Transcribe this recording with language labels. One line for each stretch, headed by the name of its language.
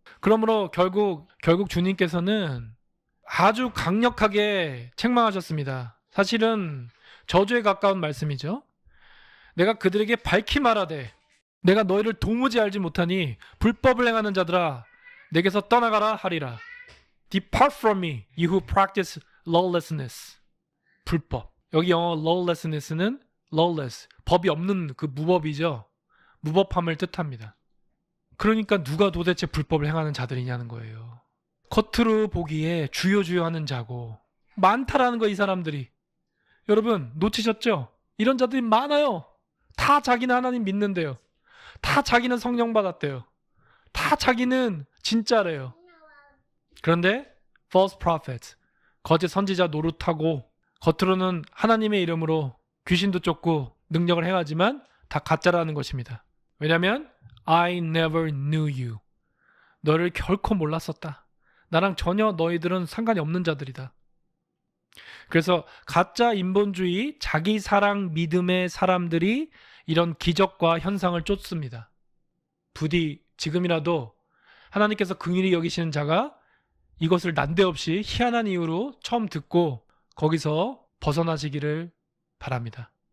Korean: 그러므로 결국 주님께서는 아주 강력하게 책망하셨습니다. 사실은 저주에 가까운 말씀이죠. 내가 그들에게 밝히 말하되 내가 너희를 도무지 알지 못하니 불법을 행하는 자들아 내게서 떠나가라 하리라.
English: Depart from me, you who practice lawlessness.
Korean: 불법. 여기 영어 lawlessness는 lawless, 법이 없는 그 무법이죠. 무법함을 뜻합니다. 그러니까 누가 도대체 불법을 행하는 자들이냐는 거예요. 겉으로 보기에 주여 하는 자고 많다라는 거 이 사람들이. 여러분 놓치셨죠? 이런 자들이 많아요. 다 자기는 하나님 믿는데요. 다 자기는 성령 받았대요. 다 자기는 진짜래요. 그런데 false prophets, 거짓 선지자 노릇하고 겉으로는 하나님의 이름으로 귀신도 쫓고 능력을 행하지만 다 가짜라는 것입니다. 왜냐하면
English: I never knew you.
Korean: 너를 결코 몰랐었다. 나랑 전혀 너희들은 상관이 없는 자들이다. 그래서 가짜 인본주의, 자기 사랑 믿음의 사람들이 이런 기적과 현상을 쫓습니다. 부디 지금이라도 하나님께서 긍휼히 여기시는 자가 이것을 난데없이 희한한 이유로 처음 듣고 거기서 벗어나시기를 바랍니다.